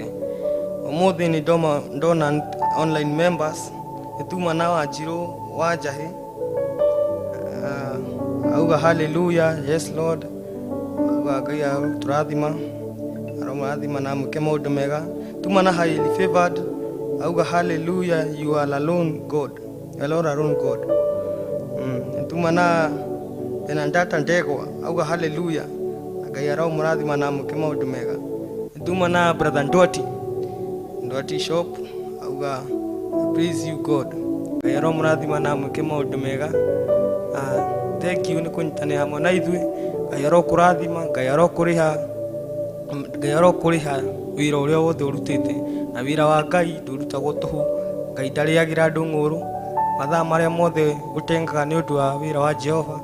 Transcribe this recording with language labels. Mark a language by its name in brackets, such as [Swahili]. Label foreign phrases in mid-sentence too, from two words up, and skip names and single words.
[Kikuyu] Ũmũthĩ nĩ ndona [English] online members [Kikuyu] nĩtuma na Wanjirũ wa Njahĩ auga [English] hallelujah, yes Lord. [Kikuyu] Auga Ngai tũrathima aromũrathima na amwĩke maũndũ mega. Tuma na [English] highly favored [Kikuyu] auga [English] hallelujah, you are alone God, you are Lord alone God. [Kikuyu] Tuma na Ndata Ndegwa auga hallelujah, Ngai aromũrathima na amwĩke maũndũ mega. Tuma na brother Ndwati shop auga [English] praise you God, [Kikuyu] Ngai aromũrathima na amwĩke maũndũ mega. [English] Thank you [Kikuyu] nĩ kũnyitanĩra hamwe na ithuĩ. Ngai arokũrathima, Ngai arokũrĩha wĩra ũrĩa wothe ũrutĩte, na wĩra wa Ngai ndũrutagwo tũhũ. Ngai ndarĩagĩra andũ ng'ũrũ, mathaa marĩa mothe gũtengaga nĩ ũndũ wa wĩra wa Jehova.